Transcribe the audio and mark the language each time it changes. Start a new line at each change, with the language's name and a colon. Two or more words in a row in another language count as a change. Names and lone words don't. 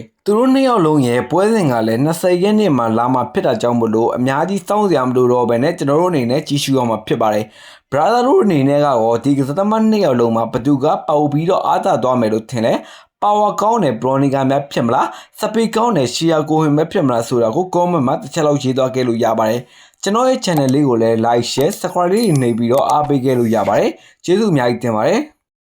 Burmese: သူတို့နှစ်ယောက်လုံးရဲ့ပွဲစဉ်ကလည်း20ရက်နေ့မှာလာမှာဖြစ်တာကြောင့်မလို့အများကြီးစောင့်စရာမလိုတော့ဘဲနဲ့ကျွန်တော်တို့အနေနဲ့ကြီးရှုရမှာဖြစ်ပါတယ်။ brother တို့အနေနဲ့ကတော့ဒီကစားသမားနှစ်ယောက်လုံးမှာဘသူကပေါပြီးတော့အားသာသွားမယ်လို့ထင်လဲ။ power ကောင်းတဲ့ Bronica များဖြစ်မလား။ speed ကောင်းတဲ့ Shia ကိုဟင်ပဲဖြစ်မလားဆိုတာကို comment မှာတစ်ချက်လောက်ရေးသွားခဲ့လို့ရပါတယ်။ကျွန်တော်ရဲ့ channel လေးကိုလည်း
English: like share subscribe
Burmese: လေးနေပြီးတော့အားပေးခဲ့လို့ရပါတယ်။ကျေးဇူးအများကြီးတင်ပါတယ်။